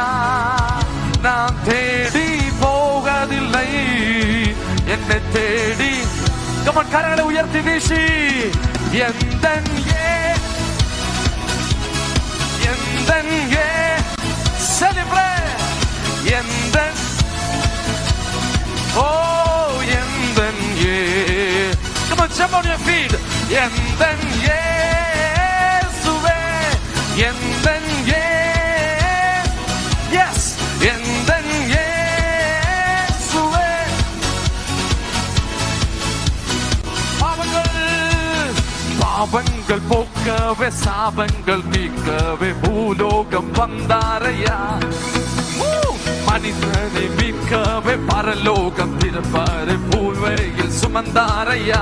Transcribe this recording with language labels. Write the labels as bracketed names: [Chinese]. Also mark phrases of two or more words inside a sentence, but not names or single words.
[Tamil] நான் தேடி போகதில்லை, என்னை தேடி. கமன் கரங்களை உயர்த்தி வீசி. எந்தன் செலிப்ரேட். எந்தன் [English] on your feet. [Tamil] எந்தன் இயேசுவே, எந்தன் yes, எந்தன் இயேசுவே. பாவங்கள் போக்கவே சாபங்கள் நீக்கவே பூலோகம் வந்தாரையா. மனிதனை மீட்கவே பரலோகம் திருப்பாரு பூர்வையில் சுமந்தாரையா.